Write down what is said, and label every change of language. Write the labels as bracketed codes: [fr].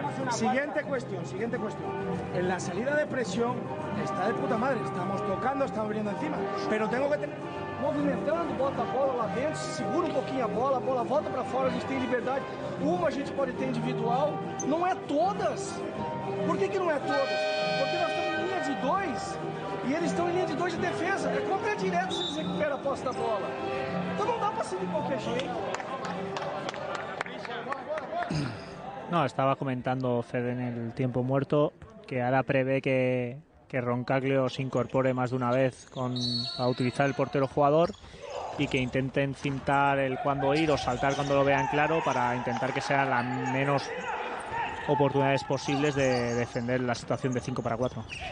[es] Siguiente cuestión. En la salida de presión está de puta madre. Estamos tocando, estamos abriendo encima. Pero tengo que tener... [pt] movimentando, bota a bola lá dentro, segura pouquinho a bola volta para fora, a gente tem liberdade. Uma a gente pode ter individual, não é todas. Por que não é todas? Porque nós estamos em linha de 2 e eles estão em linha de 2 de defesa. É contra direto se eles recuperam a posse da bola. Então não dá para ser de qualquer jeito. [es] No, estaba comentando Fede en el tiempo muerto que ahora prevé que Roncaglio se incorpore más de una vez a utilizar el portero jugador y que intenten fintar el cuándo ir o saltar cuando lo vean claro para intentar que sean las menos oportunidades posibles de defender la situación de 5 para 4.